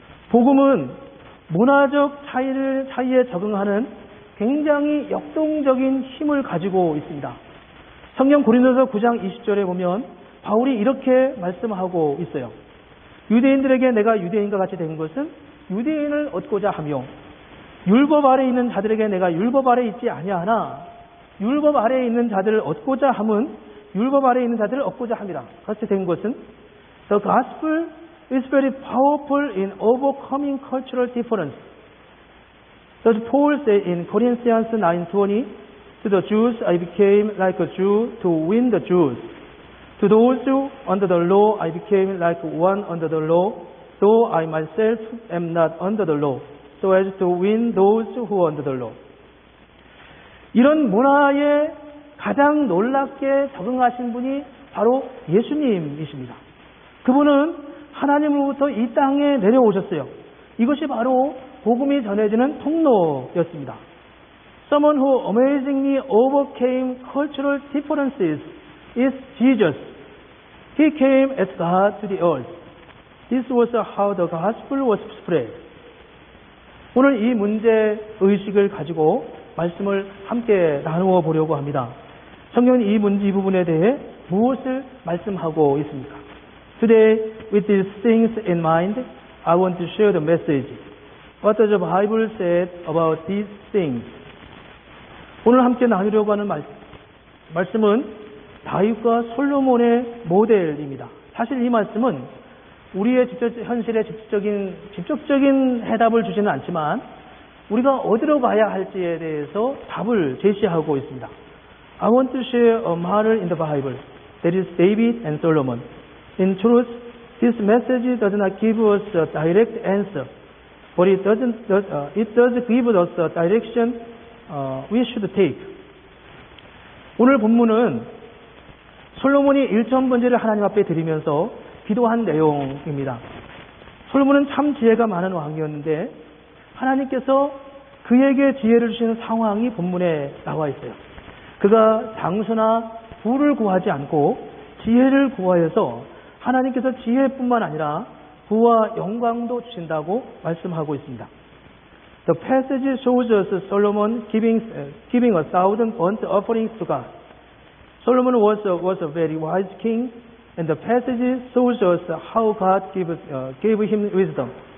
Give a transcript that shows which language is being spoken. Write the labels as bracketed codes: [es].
[ko] 복음은 문화적 차이에 적응하는 굉장히 역동적인 힘을 가지고 있습니다. 성경 고린도서 9장 20절에 보면 바울이 이렇게 말씀하고 있어요. 유대인들에게 내가 유대인과 같이 된 것은 유대인을 얻고자 하며 율법 아래에 있는 자들에게 내가 율법 아래에 있지 아니하나 율법 아래에 있는 자들을 얻고자 함은 율법 아래에 있는 자들을 얻고자 함이라. 같이 된 것은 [en] The gospel is very powerful in overcoming cultural difference. Does Paul say in Corinthians 9:20, to the Jews I became like a Jew to win the Jews. To those under the law I became like one under the law, though I myself am not under the law, so as to win those who are under the law. [ko] 이런 문화에 가장 놀랍게 적응하신 분이 바로 예수님이십니다. 그분은 하나님으로부터 이 땅에 내려오셨어요. 이것이 바로 복음이 전해지는 통로였습니다. [en] Someone who amazingly overcame cultural differences is Jesus. He came as God to the earth. This was how the gospel was spread. [ko] 오늘 이 문제 의식을 가지고 말씀을 함께 나누어 보려고 합니다. 성경은 이 부분에 대해 무엇을 말씀하고 있습니까? [en] Today, with these things in mind, I want to share the message. What does the Bible say about these things? [ko] 오늘 함께 나누려고 하는 말씀은 다윗과 솔로몬의 모델입니다. 사실 이 말씀은 우리의 현실에 직접적인 해답을 주지는 않지만 우리가 어디로 가야 할지에 대해서 답을 제시하고 있습니다. [en] I want to share a model in the Bible. That is David and Solomon. In truth, this message does not give us a direct answer, but it does give us a direction we should take. [ko] 오늘 본문은 솔로몬이 일천번제를 하나님 앞에 드리면서 기도한 내용입니다. 솔로몬은 참 지혜가 많은 왕이었는데 하나님께서 그에게 지혜를 주시는 상황이 본문에 나와 있어요. 그가 장수나 부를 구하지 않고 지혜를 구하여서 하나님께서 지혜뿐만 아니라 부와 영광도 주신다고 말씀하고 있습니다. [en] The passage shows us Solomon giving 1,000 burnt offerings to God. Solomon was a very wise king, and the passage shows us how God gave him wisdom.